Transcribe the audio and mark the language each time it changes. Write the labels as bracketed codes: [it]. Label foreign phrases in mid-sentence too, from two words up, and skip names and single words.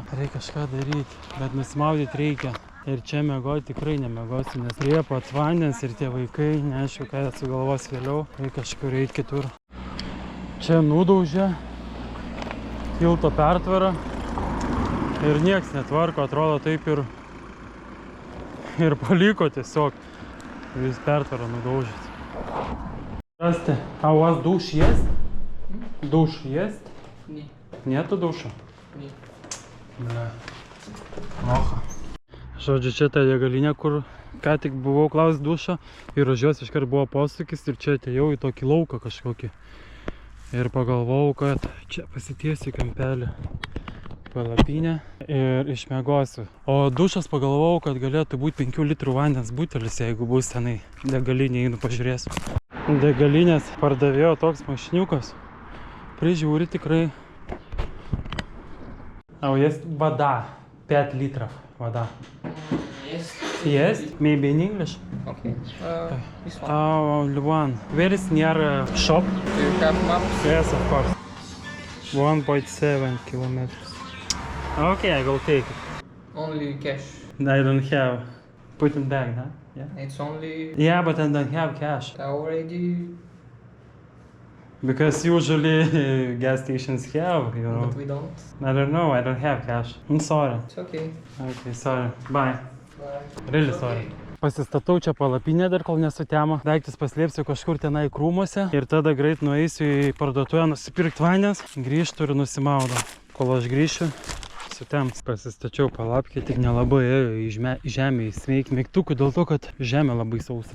[lt] Reikia kažką daryti, bet nusimaudyti reikia. Ir čia miegoti tikrai nemiegosiu, nes prie pat vandens ir tie vaikai, neaišku, ką jie sugalvos vėliau. Reikia kažkur eiti kitur. Čia nudaužė tilto pertvarą ir nieks netvarko, atrodo taip ir paliko tiesiog. Vis pertvarą nudaužyti. [ru] Здравствуйте. А у вас душ есть? Душ есть? Нет. Нету душа? Нет. Бля. Плохо. [lt] Žodžiu, čia ta degalinė, kur ką tik buvau klaus dušą ir už jos iškart buvo posūkis ir čia atėjau į tokį lauką kažkokį. Ir pagalvojau, kad čia pasitiesiu kampelį palapinę ir išmiegosiu. O dušas pagalvojau, kad galėtų būti 5 litrų vandens butelis, jeigu bus tenai degalinė, einu pažiūrėsiu. Degalinės pardavėjo toks mašiniukas. Prižiūri tikrai. [ru] А есть вода? 5 литров вода. [en] Yes. [ru] Есть? [en] Maybe in English? Okay. This one. Oh, one. Where is near shop? Do you have maps? Yes, of course. 1.7 kilometers. Okay, I will take it. Only cash. I don't have. Put it back, huh? Yeah. It's only Yeah, but I don't have cash. already, Because usually gas stations have, you know. but we don't. I don't know, I don't have cash. I'm sorry. It's okay. Okay, sorry. Bye. Bye. Really sorry. [lt] Pasistatau čia palapinę dar, kol nesutemo. Daiktus paslėpsiu kažkur tenai krūmuose ir tada greit nueisiu į parduotuvę nusipirkti vandens, grįžtu ir nusimaudau. Kol aš grįšiu, sutems. Pasistačiau palapkę, tik nelabai ėjo į žemę įsmeigti mygtukų dėl to, kad žemė labai sausa.